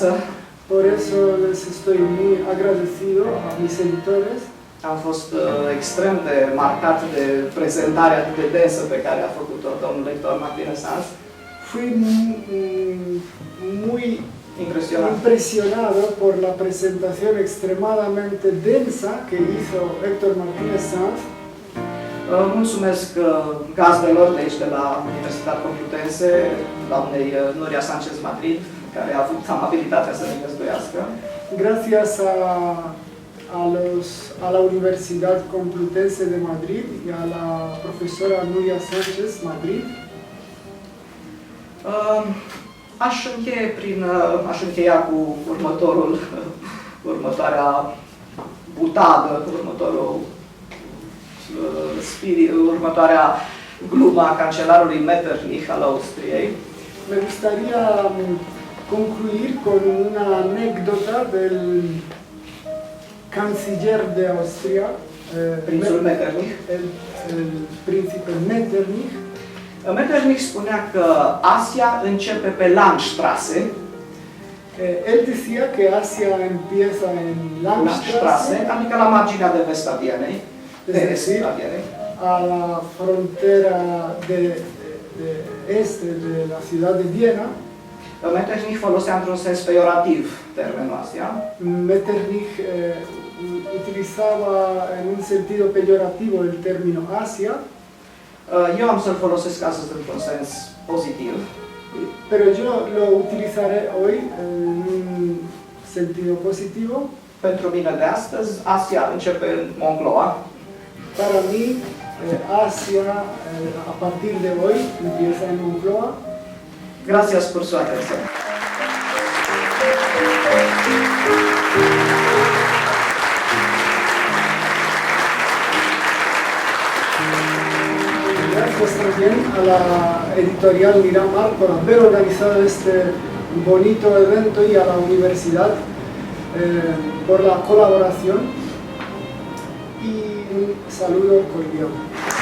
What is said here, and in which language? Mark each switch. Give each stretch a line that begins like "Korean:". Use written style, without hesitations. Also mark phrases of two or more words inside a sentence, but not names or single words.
Spanish: Por eso les estoy muy agradecido a mis editores.
Romanian: Am fost extrem de marcat de prezentarea atât de densă pe care a făcut-o domnul lector Martínez Sanz.
Spanish: Fui muy
Romanian: Impresionant.
Spanish: impresionado por la presentación extremadamente densa que hizo Héctor Martínez Sanz.
Romanian: Mulțumesc gazdelor de aici de la Universitatea Complutense, doamnei Nuria Sánchez Madrid, care a avut amabilitatea să ne găzduiască.
Spanish: Gracias a la Universidad Complutense de Madrid y a la profesora Nuria Sánchez Madrid.
Romanian: Aș încheia cu următoarea butadă, următoarea gluma a cancelarului Metternich al Austriei.
Spanish: Me gustaría concluir con una anécdota del canciller de Austria,
Romanian: Prințul Metternich.
Spanish: el príncipe Metternich.
Romanian: Metternich spunea că Asia începe pe Landstraße.
Spanish: Él decía que Asia empieza en Landstraße,
Romanian: Adică la marginea de vest a Vienei.
Spanish: es decir, a la frontera de este de la ciudad de Viena.
Romanian: Metternich folosea într-un sens peiorativ termenul ăsta.
Spanish: Metternich utilizaba en un sentido peyorativo el término Asia,
Romanian: Eu am să-l folosesc astăzi într-un sens pozitiv.
Spanish: pero yo lo utilizaré hoy en un sentido positivo.
Romanian: Pentru mine de astăzi, Asia începe în Moncloa.
Spanish: Para mí, Asia, a partir de hoy, empieza en Moncloa. Gracias por su atención. Gracias también a la editorial Miramar por haber organizado este bonito evento y a la universidad por la colaboración y un saludo cordial.